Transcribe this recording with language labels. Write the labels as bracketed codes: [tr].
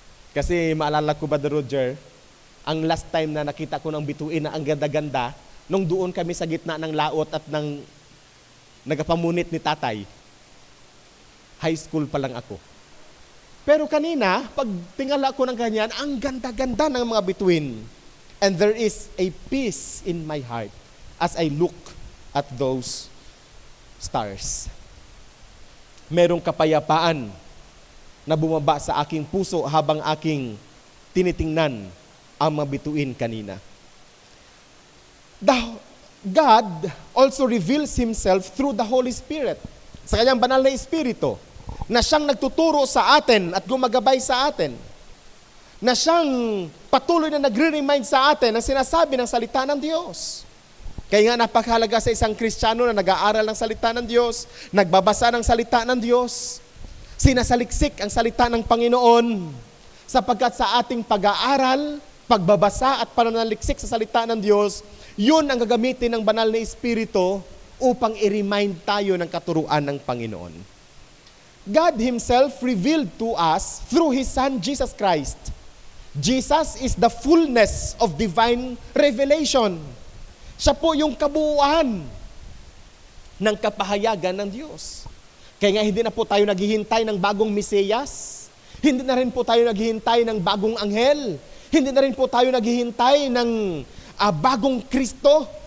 [tl] Kasi maalala ko ba, Roger, ang last time na nakita ko ng bituin na ang ganda-ganda, nung doon kami sa gitna ng laot at ng nagapamunit ni tatay. High school pa lang ako. Pero kanina, pag tingala ko ng ganyan, ang ganda-ganda ng mga bituin. [en] And there is a peace in my heart as I look at those stars. [tl] Merong kapayapaan na bumaba sa aking puso habang aking tinitingnan ang mga bituin kanina. [en] God also reveals Himself through the Holy Spirit. [tl] Sa kanyang banal na Espiritu, na siyang nagtuturo sa atin at gumagabay sa atin. Na siyang patuloy na nagre-remind sa atin ng sinasabi ng salita ng Diyos. Kaya nga napakahalaga sa isang Kristiyano na nag-aaral ng salita ng Diyos, nagbabasa ng salita ng Diyos, sinasaliksik ang salita ng Panginoon, sapagkat sa ating pag-aaral, pagbabasa at pananaliksik sa salita ng Diyos, yun ang gagamitin ng banal na Espiritu upang i-remind tayo ng katuruan ng Panginoon. [en] God Himself revealed to us through His Son, Jesus Christ. Jesus is the fullness of divine revelation. [tl] Siya po yung kabuuan ng kapahayagan ng Diyos. Kaya nga hindi na po tayo naghihintay ng bagong Mesiyas. Hindi na rin po tayo naghihintay ng bagong anghel. Hindi na rin po tayo naghihintay ng bagong Kristo.